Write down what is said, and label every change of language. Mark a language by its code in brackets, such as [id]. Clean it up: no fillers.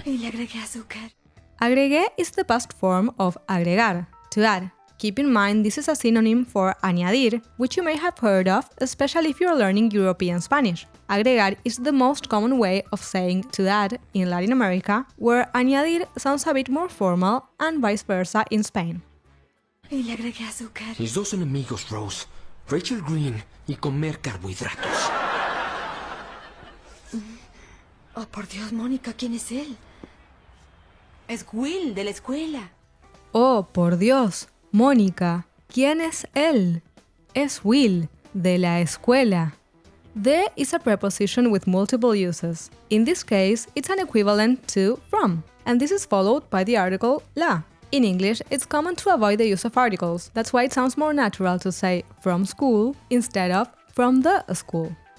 [es] Y le agregué azúcar. [en] Agregué is the past form of agregar, to add. Keep in mind this is a synonym for añadir, which you may have heard of, especially if you're learning European Spanish. Agregar is the most common way of saying to add in Latin America, where añadir sounds a bit more formal, and vice versa in Spain. [es] Y le agregué azúcar. Mis dos enemigos, Rose, Rachel Green y comer carbohidratos. Oh, por Dios, Mónica, ¿quién es él? Es Will, de la escuela. Oh, por Dios, Mónica, ¿quién es él? Es Will, de la escuela. [en] De is a preposition with multiple uses. In this case, it's an equivalent to from, and this is followed by the article la. In English, it's common to avoid the use of articles. That's why it sounds more natural to say from school instead of from the school.